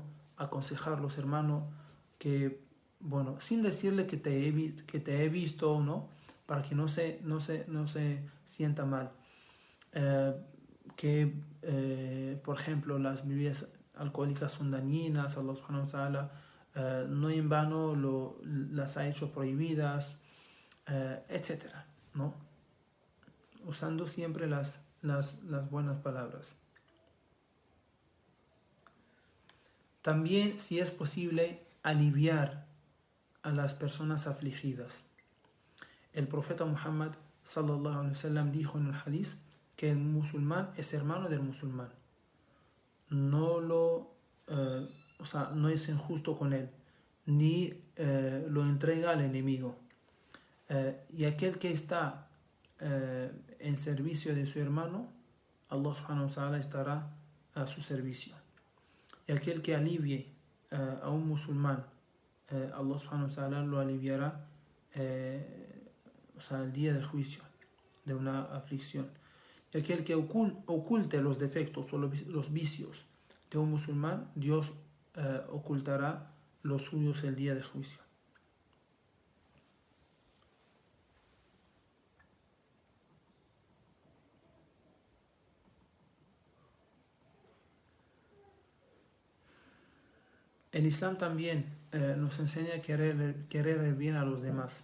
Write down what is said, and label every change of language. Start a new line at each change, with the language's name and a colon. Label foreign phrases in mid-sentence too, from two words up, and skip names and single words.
Spanish: Aconsejarlos, hermano, que, bueno, sin decirle que te he visto, ¿no? Para que no se sienta mal. Por ejemplo, las bebidas alcohólicas son dañinas,
Arabic: الله سبحانه وتعالى
Spanish: no en vano las ha hecho prohibidas, etcétera, ¿no? Usando siempre las buenas palabras. También, si es posible, aliviar a las personas afligidas. El profeta Muhammad
Arabic: صلى الله عليه وسلم
Spanish: dijo en el hadith que el musulmán es hermano del musulmán. No es injusto con él, ni lo entrega al enemigo. Y aquel que está en servicio de su hermano,
Arabic: الله سبحانه وتعالى
Spanish: estará a su servicio. Y aquel que alivie a un musulmán,
Arabic: الله سبحانه وتعالى
Spanish: lo aliviará el día del juicio, de una aflicción. Y aquel que oculte los defectos o los vicios de un musulmán, Dios ocultará los suyos el día del juicio. El Islam también nos enseña a querer el bien a los demás.